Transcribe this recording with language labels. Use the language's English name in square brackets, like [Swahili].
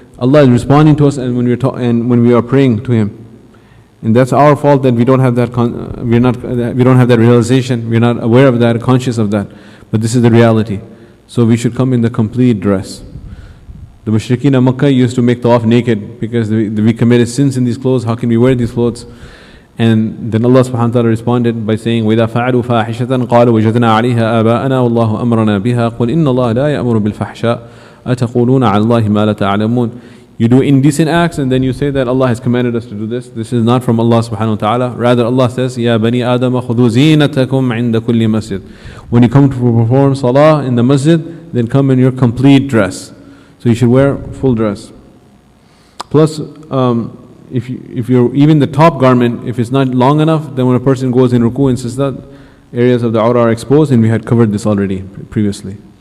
[English] Allah is responding to us and when we are praying to Him. And that's our fault that we don't have that we don't have that realization, we're not aware of that, conscious of that. But this is the reality. So we should come in the complete dress. The mushrikeen of Makkah used to make tawaf naked because we committed sins in these clothes. How can we wear these clothes? And then Allah subhanahu wa ta'ala responded by saying, [Arabic] وَإِذَا فَعَلُوا فَاحِشَةً قَالُوا وَجَدْنَا عَلَيْهَا آبَاءَنَا وَاللَّهُ أَمْرَنَا بِهَا قُلْ إِنَّ اللَّهَ لَا يَأْمُرُ بِالْفَحْشَاءِ أَتَقُولُونَ عَلَى اللَّهِ مَا لَا تَعْلَمُونَ. [English] You do indecent acts and then you say that Allah has commanded us to do this. This is not from Allah subhanahu wa ta'ala. Rather Allah says, [Arabic] يَا بَنِي آدَمَ خُذُوا زِينَتَكُمْ عِنْدَ كُلِّ مسجد. [English] When you come to perform salah in the masjid, then come in your complete dress. So you should wear full dress. Plus, if you're even the top garment, if it's not long enough, then when a person goes in ruku and sajda, areas of the awrah are exposed, and we had covered this already previously.